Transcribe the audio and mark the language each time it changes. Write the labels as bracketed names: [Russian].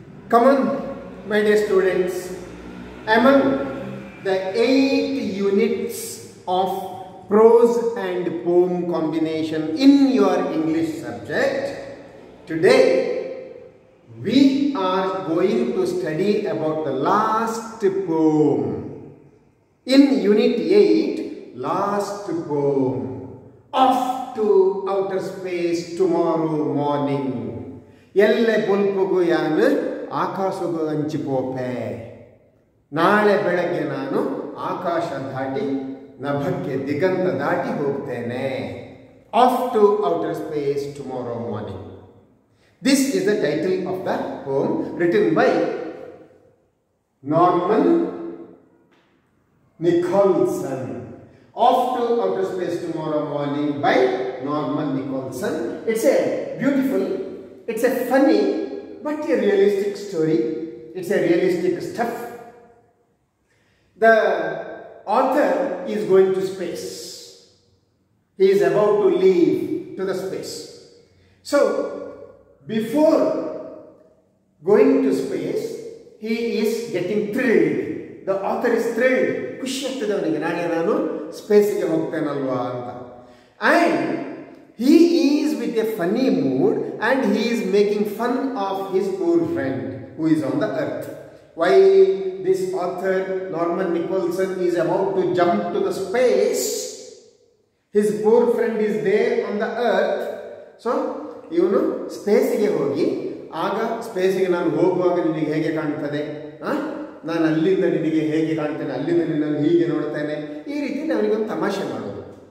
[English] Come on my dear students. Among the 8 units of prose and poem combination in your English subject, today we are going to study about the last poem. In unit 8, last poem. Off to outer space tomorrow morning. [Tulu] Yelle bulpugu yanu ಆಕಾಶಗೂ ಅಂಚಿಪೋಪೆ. [Kannada] ನಾಳೆ ಬೆಳಗ್ಗೆ ನಾನು ಆಕಾಶ ದಾಟಿ ನಭಕ್ಕೆ ದಿಗಂತ ದಾಟಿ ಹೋಗ್ತೇನೆ. [English] Off to outer space tomorrow morning. This is the title of the poem written by Norman Nicholson. Off to outer space tomorrow morning by Norman Nicholson. It's a beautiful, it's a funny, but a realistic story. It's a realistic stuff. The author is going to space. He is about to leave to the space. So, before going to space, he is getting thrilled. The author is thrilled. [Kannada] ಖುಷಿ ಆಗ್ತದೆ ಅವನಿಗೆ, ನಾಳೆ ನಾನು ಸ್ಪೇಸ್ಗೆ ಹೋಗ್ತೇನಲ್ವಾ ಅಂತ. [English] And he is with a funny mood and he is making fun of his poor friend who is on the earth. While this author Norman Nicholson is about to jump to the space, his poor friend is there on the earth. [Kannada] So, ಇವನು ಸ್ಪೇಸಿಗೆ ಹೋಗಿ, ಆಗ ಸ್ಪೇಸಿಗೆ ನಾನು ಹೋಗುವಾಗ ನಿನಗೆ ಹೇಗೆ ಕಾಣ್ತದೆ, ನಾನು ಅಲ್ಲಿಂದ ನಿನಗೆ ಹೇಗೆ ಕಾಣ್ತೇನೆ, ಅಲ್ಲಿಂದ ನಿನ್ನನ್ನು ಹೀಗೆ ನೋಡ್ತೇನೆ, ಈ ರೀತಿ ಅವನಿಗೊಂದು ತಮಾಷೆ ಮಾಡೋದು.